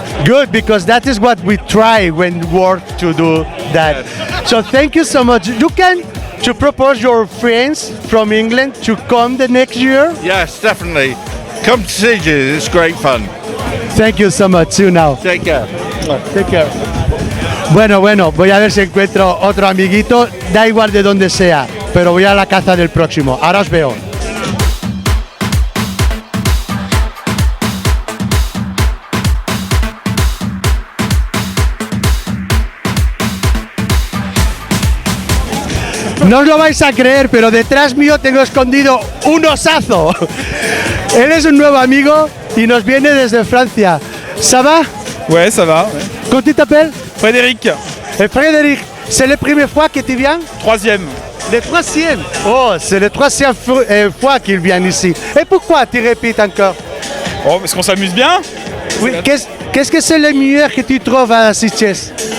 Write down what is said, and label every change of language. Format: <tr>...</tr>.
<en>Good, because that is what we try when we work to do that. So thank you so much. You can to propose your friends from England to come the next year? Yes, definitely. Come to Sitges, it's great fun. Thank you so much. See you now. Take care. Take care.</en> <es>Bueno, voy a ver si encuentro otro amiguito, da igual de donde sea, pero voy a la caza del próximo. Ahora os veo. No os lo vais a creer, pero detrás mío tengo escondido un osazo. Él es un nuevo amigo y nos viene desde Francia.</es> <fr>¿Ça va? Ouais, ça va. Comment tu t'appelles? Frédéric, Frédéric, c'est la première fois que tu viens? 3e. Le troisième. Oh, c'est la troisième fois qu'il vient ici. Et pourquoi tu répètes encore? Oh, parce qu'on s'amuse bien. Oui. Qu'est-ce que c'est le meilleur que tu trouves à Sitges?</fr>